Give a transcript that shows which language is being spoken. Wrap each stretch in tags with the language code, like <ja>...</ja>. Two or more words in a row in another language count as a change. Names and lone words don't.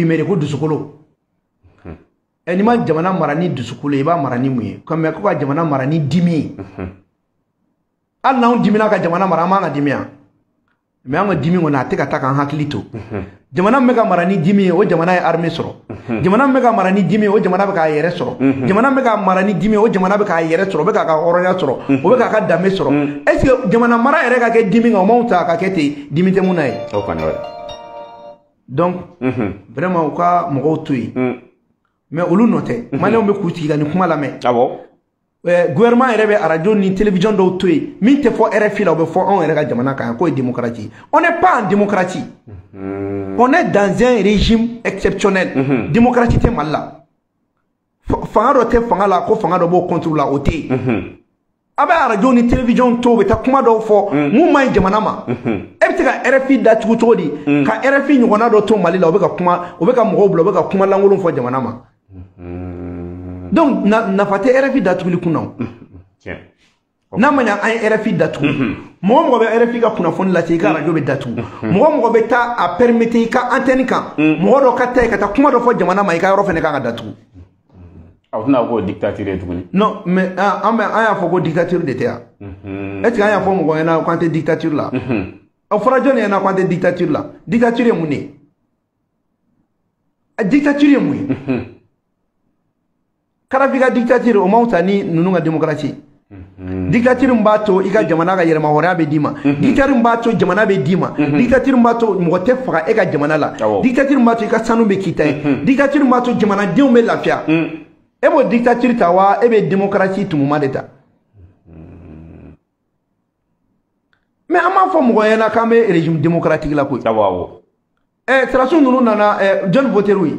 <bm>humeur ko dusukolo n'i ma jamana mara ni dusukolo i b'a mara ni mun ye mais ko ka jamana mara ni dimi ye hali n'anw dimina ka jamana mara an b'an ka dimi yan mais an ka dimi kɔni a tɛ ka taa k'an hakili to jamana min bɛ ka mara ni dimi ye o jamana ye armée sɔrɔ jamana min bɛ ka mara ni dimi ye o jamana bɛ k'a yɛrɛ sɔrɔ jamana min bɛ ka mara ni dimi ye o jamana bɛ k'a yɛrɛ sɔrɔ o bɛ k'a ka hɔrɔnya sɔrɔ o bɛ k'a ka danbe sɔrɔ</bm> <fr>est ce que</fr> <bm>jamana mara yɛrɛ ka kɛ dimi kan o m'anw ta ka kɛ ten dimi tɛ mun na ye donc vraiment u ka mɔgɔw to yen mais olu nɔ tɛ maliyɛnw bɛ k'u sigi ka nin kuma lamɛn gouvernement yɛrɛ bɛ radio ni télévision dɔw to yen min tɛ fɔ RFI la o bɛ fɔ anw yɛrɛ ka jamana kan k'o ye démocratie</bm> <fr>on n'est pas en démocratie on est dans un régime exceptionnel</fr> <bm>démocratie tɛ Mali la fanga dɔ tɛ fanga la ko fanga dɔ b'o contre la o tɛ yen a bɛ radio ni télévision to u bɛ taa kuma dɔw fɔ mun man ɲi jamana ma e bɛ se ka RFI datugu cogo di ka RFI ɲɔgɔnna dɔ to Mali la o bɛ ka kuma o bɛ ka mɔgɔw bila o bɛ ka kuma lankolon fɔ jamana ma donc nafa tɛ RFI datuguli kunna n'a ma ɲɛ an ye RFI datugu mɔgɔ mɔgɔ bɛ RFI ka kunnafoni lase i ka radio bɛ datugu mɔgɔ mɔgɔ bɛ taa a permettre i ka antenne kan mɔgɔ dɔ ka taa yen ka taa kuma dɔ fɔ jamana ma i ka yɔrɔ fɛnɛ kan ka datugu aw tɛna ko dictature ye tuguni</bm> <fr>non mais</fr> <bm>an y'a fɔ ko dictature de tɛ yan</bm> <fr>est ce que</fr> <bm>an y'a fɔ mɔgɔ ɲɛna k'an tɛ dictature la aw fɔra jɔnni ɲɛna k'an tɛ dictature la dictature ye mun de ye dictature ye mun ye Kadhafi ka dictature o m'anw ta ni ninnu ka démocratie dictature min b'a to i ka jamana ka yɛrɛma hɔrɔnya bɛ d'i ma dictature min b'a to jamana bɛ d'i ma dictature min b'a to mɔgɔ tɛ faga e ka jamana la dictature min b'a to i ka sanu bɛ k'i ta ye dictature min b'a to jamanadenw bɛ lafiya e b'o dictature ta wa e bɛ démocratie tumuma de ta mais an m'a fɔ mɔgɔ ɲɛna k'an bɛ</bm> <fr>régime démocratique</fr> <bm>la koyi sɔrɔdasiw ninnu nana jɔnni voter'u ye</bm>